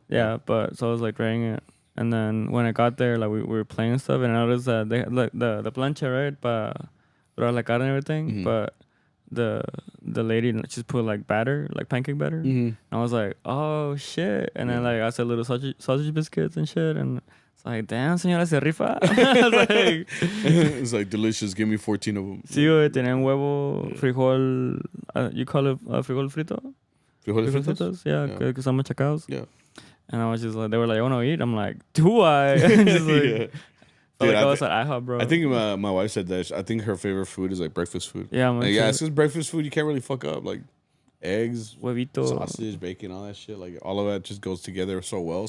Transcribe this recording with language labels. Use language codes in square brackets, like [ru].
[en] Yeah, but so I was like writing it, and then when I got there, like we were playing stuff, and I noticed that they had like the plancha, right, [es] para la cara [en] and everything, but the lady just put like batter, like pancake batter. And I was like, oh shit. And then like I said little sausage biscuits and shit, and it's like, damn, [es] señora se rifa. [en] I was like, it's like delicious, give me 14 of them. [es] Sí, güey, tenían huevo, frijol, [en] you call it [es] frijol frito? Frijoles fritos? Yeah, que son machacados. [en] Yeah. And I was just like, they were like, I want to eat. I'm like, do I? Just like, Dude, like I was at IHOP, bro. I think my wife said that. I think her favorite food is like breakfast food. Yeah, it's because breakfast food you can't really fuck up. Like eggs, [es] huevito, [en] sausage, bacon, all that shit. Like all of that just goes together so well.